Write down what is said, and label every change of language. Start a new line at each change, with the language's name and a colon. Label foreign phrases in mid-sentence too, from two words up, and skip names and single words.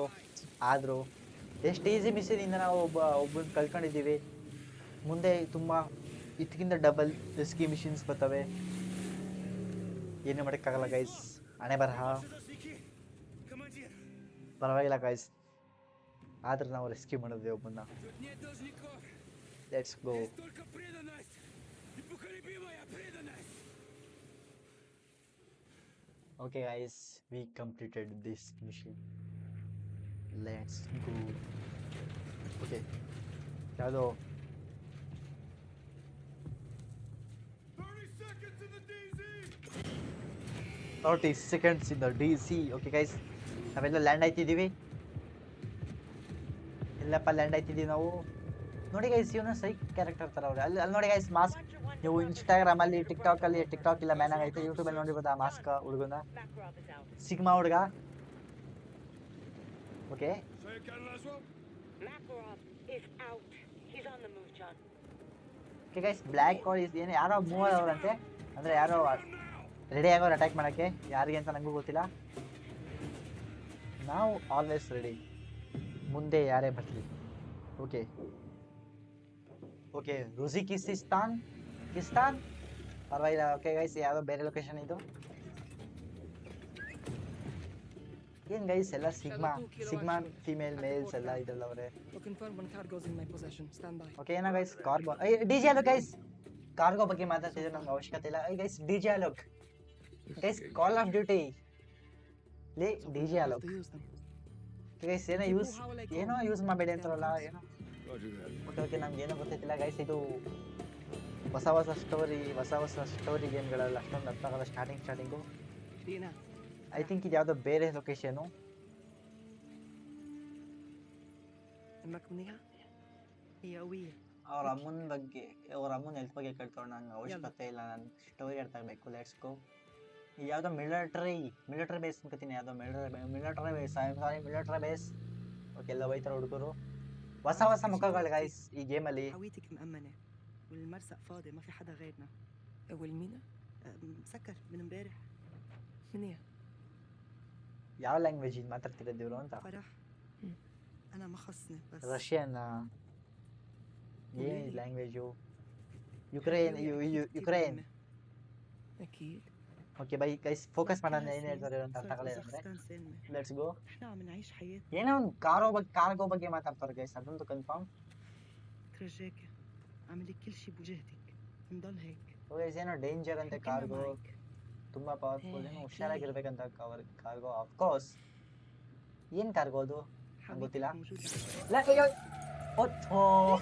Kannada: ಆದರೂ ಎಷ್ಟು ಈಸಿ ಮಿಷಿನಿಂದ ನಾವು ಒಬ್ಬನ ಕಳ್ಕೊಂಡಿದ್ದೀವಿ. ಮುಂದೆ ತುಂಬ ಇದಕ್ಕಿಂತ
English: double risky missions
Kannada: ಬರ್ತವೆ. ಏನು ಮಾಡೋಕ್ಕಾಗಲ್ಲ ಗೈಸ್. ಹಣೆ ಬರಹ. ಪರವಾಗಿಲ್ಲ ಗೈಸ್. ಆದ್ರೆ ನಾವು ರೆಸ್ಕ್ಯೂ ಮಾಡಿದ್ವಿ ಒಬ್ಬನ್ನ.
English: Let's go. Okay, guys, we completed this mission. Let's go. Okay, ಯಾವುದೋ 30 seconds in the DZ! 30 seconds in the DC. Okay, guys,
Kannada: ನಾವೆಲ್ಲ ಲ್ಯಾಂಡ್ ಆಯ್ತಿದ್ದೀವಿ. ಎಲ್ಲಪ್ಪ ಲ್ಯಾಂಡ್ ಆಯ್ತಿದ್ದೀವಿ ನಾವು. ನೋಡಿ ಗೈಸ್, ಇವನು
English: psych character
Kannada: ಥರ ಅವ್ರೆ. ಅಲ್ಲಿ ನೋಡಿ ಗೈಸ್, ಮಾಸ್ಕ್. ನೀವು ಇನ್ಸ್ಟಾಗ್ರಾಮಲ್ಲಿ ಟಿಕ್ಟಾಕ್ ಇಲ್ಲ ಮ್ಯಾನ್ ಆಗೈತೆ. ಯೂಟ್ಯೂಬಲ್ಲಿ ನೋಡಿರ್ಬೋದು ಆ ಮಾಸ್ಕ್ ಹುಡುಗನ. ಸಿಗ್ಮಾ ಹುಡುಗ. ಓಕೆ,
English: Say again, Laszlo? Makarov is out. He's on the move, John. okay guys, black call
Kannada: ಏನು ಯಾರೋ ಮೂವ್ ಆದವ್ರಂತೆ. ಅಂದರೆ ಯಾರೋ ರೆಡಿ ಆಗೋರು ಅಟ್ಯಾಕ್ ಮಾಡೋಕ್ಕೆ. ಯಾರಿಗೆ ಅಂತ ನನಗೂ ಗೊತ್ತಿಲ್ಲ. ನಾವು
English: always ready,
Kannada: ಮುಂದೆ ಯಾರೇ ಬರಲಿ.
English: okay okay,
Kannada: ರುಜಿಕಿಸ್ತಾನ್ ಪರವಾಗಿಲ್ಲ.
English: okay guys,
Kannada: ಯಾವುದೋ ಬೇರೆ ಲೊಕೇಶನ್ ಇದು. ಏನು ಗೈಸ್, ಎಲ್ಲ
English: sigma female males
Kannada: ಎಲ್ಲ ಇದೆಲ್ಲ ಅವರೇ.
English: We'll confirm when cargo's in my possession. Stand by.
Kannada: ಓಕೆ, ಏನೋ ಗೈಸ್, ಕಾರ್ಗೋ ಡಿಜೆ ಅಲೋಕ್ ಗೈಸ್. ಕಾರ್ಗೋ ಬಗ್ಗೆ ಮಾತಾಡ್ತಿದ್ರೆ ನಮ್ಗೆ ಅವಶ್ಯಕತೆ ಇಲ್ಲ. ಗೈಸ್, ಡಿಜೆ ಅಲೋಕ್ ಗೈಸ್, ಕಾಲ್ ಆಫ್ ಡ್ಯೂಟಿ ಲೇ ಡಿಜೆ ಅಲೋಕ್.
English: To use them.
Kannada: ಗೈಸ್, ಏನೋ ಯೂಸ್ ಮಾಡಬೇಡಿ ಅಂತಾರಲ್ಲ, ಏನೋ.
English: Roger that.
Kannada: ಓಕೆ ನಮ್ಗೆ ಏನೋ ಗೊತ್ತಿಲ್ಲ ಗೈಸ್. ಇದು ಹೊಸ ಸ್ಟೋರಿ ಗೇಮ್ಗಳೆಲ್ಲ ಅಷ್ಟೊಂದು ಅರ್ಥ ಆಗಲ್ಲ ಸ್ಟಾರ್ಟಿಂಗು. Dina.
English: I think
Kannada: ಇದು ಯಾವುದೋ ಬೇರೆ ಲೊಕೇಶನು.
Arabic: أمك منيحة؟ هي قوية.
Kannada: ಅವ್ರ ಅಮ್ಮನ ಹೆಲ್ತ್ ಬಗ್ಗೆ ಕೇಳ್ಕೊಂಡು ನಂಗೆ ಅವಶ್ಯಕತೆ ಇಲ್ಲ. ನಾನು ಸ್ಟೋರಿ ಹೇಳ್ತಾ ಇರಬೇಕು.
English: let's go.
Kannada: ಯಾವುದೋ
English: military base
Kannada: ಅನ್ಕೋತೀನಿ. ಯಾವುದೋ
English: military base.
Kannada: ಓಕೆ, ಎಲ್ಲ ಹೋಯ್ತಾರೆ ಹುಡುಗರು. ಹೊಸ ಮುಖಗಳು ಗೈಸ್ ಈ ಗೇಮಲ್ಲಿ.
Arabic: هويتك مأمنة والمرسق فاضي، ما في حدا غيرنا. والمينا؟ مسكر من امبارح. منيح.
Kannada: ಯಾವ ಲ್ಯಾಂಗ್ವೇಜ್ ಇದು ಮಾತಾಡ್ತಿರೋದು ಇವರು ಅಂತ.
Arabic: فرح. أنا ما خصني بس.
Kannada: ರಷ್ಯನ್ ಏನು ಲ್ಯಾಂಗ್ವೇಜು? ಯುಕ್ರೇನ್.
Arabic: أكيد.
English: okay bye guys,
Kannada: ಫೋಕಸ್ ಮಾಡೋಣ. ಏನು ಹೇಳ್ತಾರೆ ಅಂತ ಅರ್ಥ ಆಗಲ್ಲ ಅಂದರೆ
Arabic: أفغانستان سالمة.
English: Let's go.
Arabic: إحنا عم نعيش حياتنا.
Kannada: ಏನೋ ಒಂದು ಕಾರ್ಗೋ ಬಗ್ಗೆ ಮಾತಾಡ್ತಾರೆ ಗೈಸ್, ಅದೊಂದು ಕನ್ಫರ್ಮ್.
Arabic: ترجاك اعملي كل شيء بوجهتك. نضل هيك.
Kannada: ಗೈಸ್, ಏನೋ ಡೇಂಜರ್ ಅಂತೆ
Arabic: كلنا
Kannada: ಕಾರ್ಗೋ.
Arabic: معك.
Kannada: ತುಂಬಾ ಪವರ್ಫುಲ್. ಏನೋ ಹೇ, ಹುಷಾರಾಗಿರ್ಬೇಕಂತ ಕಾರ್ಗೋ. ಆಫ್ಕೋರ್ಸ್. ಏನು ಕಾರ್ಗೋ ಅದು ನಂಗೆ ಗೊತ್ತಿಲ್ಲ.
Arabic: حبيبتك موجودة.